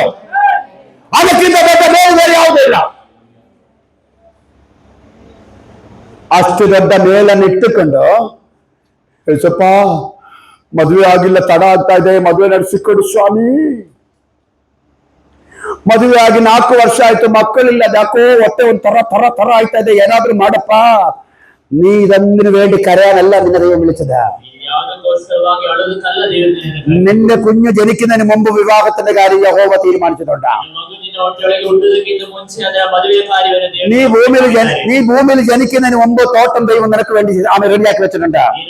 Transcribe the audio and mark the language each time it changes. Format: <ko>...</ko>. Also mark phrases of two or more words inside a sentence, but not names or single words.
<kn>ಅದಕ್ಕಿಂತ ದೊಡ್ಡ ಮೇಲು ಬೇರೆ ಯಾವುದೂ ಇಲ್ಲ. ಅಷ್ಟು ದೊಡ್ಡ ಮೇಲನ್ನು ಇಟ್ಟುಕೊಂಡು ಸ್ವಲ್ಪ ಮದುವೆ ಆಗಿಲ್ಲ, ತಡ ಆಗ್ತಾ ಇದೆ, ಮದುವೆ ನಡೆಸಿಕೊಡು ಸ್ವಾಮಿ, ಮದುವೆ ಆಗಿ 4 ವರ್ಷ ಆಯ್ತು, ಮಕ್ಕಳಿಲ್ಲ, ಯಾಕೋ ಹೊಟ್ಟೆ ಒಂದು ತರ ಆಯ್ತಾ ಇದೆ, ಏನಾದ್ರೂ ಮಾಡಪ್ಪ,</kn> <ml>നീ ഇതൊന്നിനു വേണ്ടി കരയാനല്ല നിന്നെ ദൈവം വിളിച്ചത്. നിന്റെ കുഞ്ഞ് ജനിക്കുന്നതിന് മുമ്പ് വിവാഹത്തിന്റെ കാര്യം യഹോവ തീരുമാനിച്ചിട്ടുണ്ട്. നീ ഭൂമിയിൽ ജനിക്കുന്നതിന് മുമ്പ് തോട്ടം ദൈവം നിനക്ക് വേണ്ടി റെഡിയാക്കി വെച്ചിട്ടുണ്ട്.</ml>